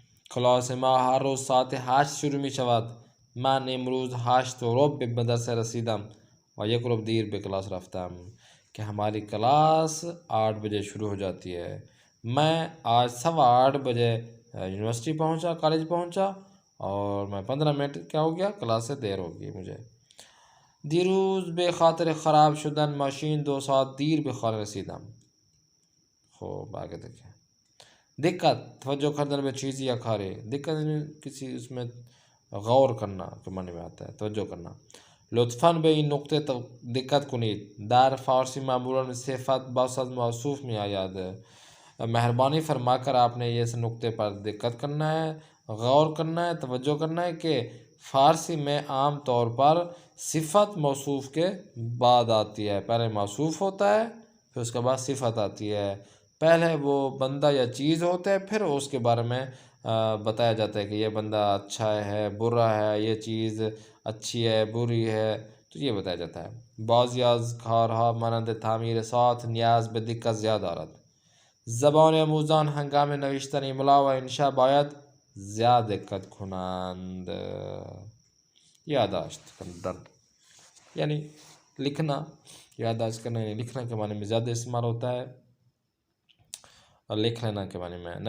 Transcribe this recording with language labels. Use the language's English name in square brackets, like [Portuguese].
[Persian] کلاس ما هر روز ساعت 8 شروع می شود. من امروز 8:15 به مدرسه رسیدم و 1 دیر به کلاس رفتم. [Urdu] کہ ہماری کلاس 8 بجے شروع ہو جاتی ہے، میں آج 8:15 بجے یونیورسٹی پہنچا، کالج پہنچا، اور میں 15 منٹ کیا ہو گیا، کلاس سے دیر ہو گئی مجھے. [Persian] دیروز به خاطر خراب شدن ماشین 2 ساعت دیر به خانه رسیدم. خب [Urdu] آگے دیکھیں. [Persian] دقت توجہ کردن به چیزی یا کاری. [Urdu] دقت یعنی کسی اس میں غور کرنا کے معنی میں آتا ہے، توجہ کرنا. [Persian] لطفاً به این نکته دقت کنید. در فارسی معمولاً صفت بعد از موصوف می آید. [Urdu] مہربانی فرما کر آپ نے اس نکتے پر دقت کرنا ہے، غور کرنا ہے، توجہ کرنا ہے کہ فارسی میں عام طور پر صفت موصوف کے بعد آتی ہے. پہلے موصوف ہوتا ہے، پھر اس کے بعد صفت آتی ہے. پہلے وہ بندہ یا چیز ہوتا ہے، پھر اس کے بارے میں بتایا جاتا ہے کہ یہ بندہ اچھا ہے، برا ہے، یہ چیز اچھی ہے، بری ہے، تو یہ بتایا جاتا ہے. [Persian] بعضی از کارها مانند تعمیر ساعت نیاز به دقت زیاد دارد. زبان آموزان هنگام نوشتن املا و انشا باید زیاد دقت کنند. [Urdu] یادداشت کردن یعنی لکھنا، یادداشت کرنا یعنی لکھنا کے معنی میں زیادہ استعمال ہوتا ہے، اور لکھ لینا کے معنی میں.